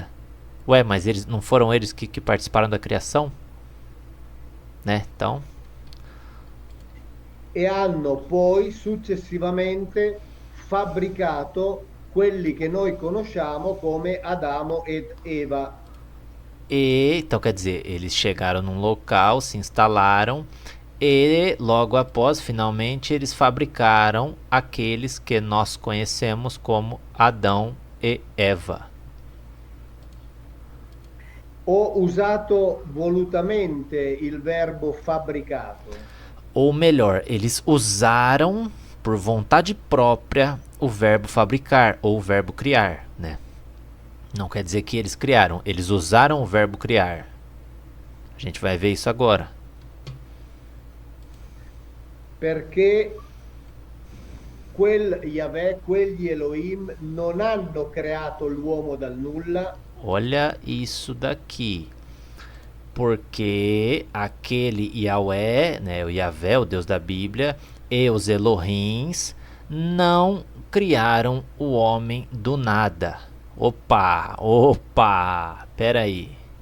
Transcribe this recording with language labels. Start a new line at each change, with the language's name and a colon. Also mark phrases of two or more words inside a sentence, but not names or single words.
Portuguese: Ué, mas eles não foram eles que participaram da criação? Né? Então,
Italian: E hanno poi successivamente fabbricato quelli che noi conosciamo come Adamo ed Eva.
Portuguese: então quer dizer, eles chegaram num local, se instalaram e logo após, finalmente, eles fabricaram aqueles que nós conhecemos como Adão e Eva.
Italian: Ho usato volutamente il verbo fabbricato.
Portuguese: Ou melhor, eles usaram por vontade própria o verbo fabricar ou o verbo criar, né? Não quer dizer que eles criaram, eles usaram o verbo criar. A gente vai ver isso agora.
Italian: Perché Yahweh, quegli Elohim non hanno creato l'uomo dal nulla.
Portuguese: Olha isso daqui. Porque aquele Yahweh, né, o Yahvé, o Deus da Bíblia, e os Elohims não criaram o homem do nada. Opa, peraí.